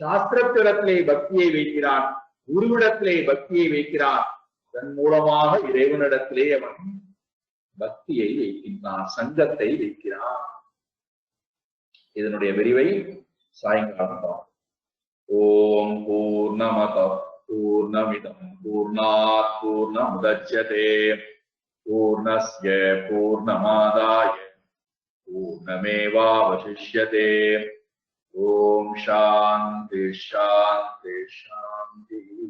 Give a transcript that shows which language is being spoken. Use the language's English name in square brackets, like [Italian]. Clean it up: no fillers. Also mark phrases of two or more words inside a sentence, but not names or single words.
[Tamil] சாஸ்திரத்திடத்திலே பக்தியை வைக்கிறான், குருவிடத்திலே பக்தியை வைக்கிறான். அதன் மூலமாக இறைவனிடத்திலே அவன் பக்தியை வைக்கின்றான், சங்கத்தை வைக்கிறான். இதனுடைய விரிவை சாயங்காலம் தான். [Sanskrit] ॐ पूर्णमद पूर्णमिदं पूर्णात् पूर्णमुदच्यते पूर्णस्य पूर्णमादाय पूर्णमेवावशिष्यते. ॐ शान्ति शान्ति शान्ति.